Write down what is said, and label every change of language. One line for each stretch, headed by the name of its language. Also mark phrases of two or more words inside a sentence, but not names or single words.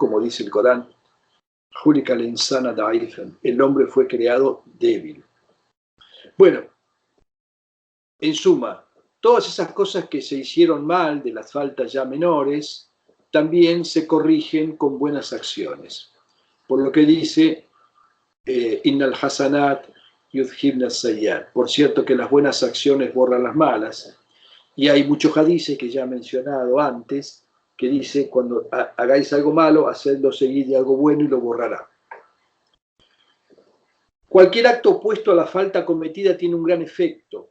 Spanish: Como dice el Corán, el hombre fue creado débil. Bueno, en suma, todas esas cosas que se hicieron mal, de las faltas ya menores, también se corrigen con buenas acciones. Por lo que dice,
Arabic: إن الحسنات يذهبن السيئات.
Spanish: Por cierto que las buenas acciones borran las malas. Y hay muchos hadices que ya he mencionado antes, que dice, cuando hagáis algo malo, hacedlo seguir de algo bueno y lo borrará. Cualquier acto opuesto a la falta cometida tiene un gran efecto.